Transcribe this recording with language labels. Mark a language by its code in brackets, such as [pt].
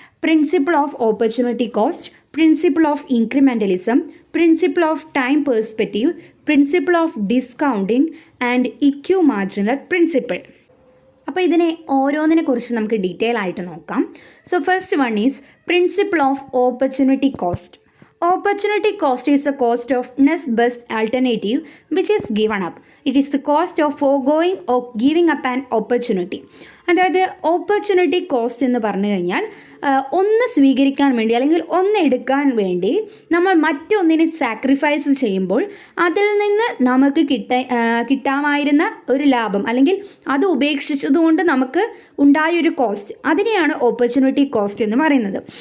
[en] Principle of opportunity cost, principle of incrementalism, principle of time perspective, principle of discounting and equimarginal principle. [ml] അപ്പോൾ ഇതിനെ ഓരോന്നിനെ കുറിച്ച് നമുക്ക് detail ആയിട്ട് നോക്കാം. [en] So first one is principle of opportunity cost. Opportunity cost is the cost of next best alternative which is given up. It is the cost of foregoing or giving up an opportunity. [ml] അതായത് opportunity cost എന്ന് പറഞ്ഞു കഴിഞ്ഞാൽ ഒന്ന് സ്വീകരിക്കാൻ വേണ്ടി അല്ലെങ്കിൽ ഒന്ന് എടുക്കാൻ വേണ്ടി നമ്മൾ മറ്റൊന്നിനെ സാക്രിഫൈസ് ചെയ്യുമ്പോൾ അതിൽ നിന്ന് നമുക്ക് കിട്ടാമായിരുന്ന ഒരു ലാഭം അല്ലെങ്കിൽ അത് ഉപേക്ഷിച്ചതുകൊണ്ട് നമുക്ക് ഉണ്ടായൊരു കോസ്റ്റ്, അതിനെയാണ് ഓപ്പർച്യൂണിറ്റി കോസ്റ്റ് എന്ന് പറയുന്നത്.